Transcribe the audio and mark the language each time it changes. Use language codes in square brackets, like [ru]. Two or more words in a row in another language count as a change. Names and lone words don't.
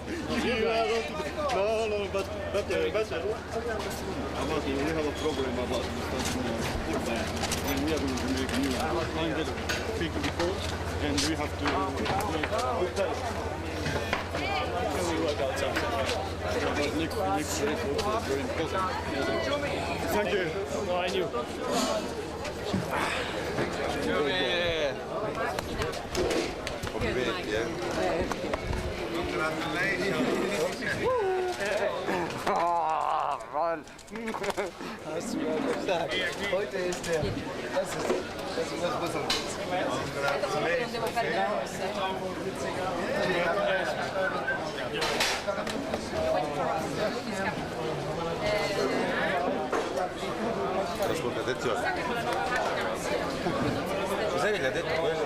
[en] No, but we have a problem about football. And we are going to make new 100 people before, and we have to we work out something. Next race also is very important. Thank you. No, I knew. Ron. [de] Hast du ja gesagt. Heute ist der. Das ist das Besondere. [it] Ascolta, attenzione. Cos'è che ha detto quello?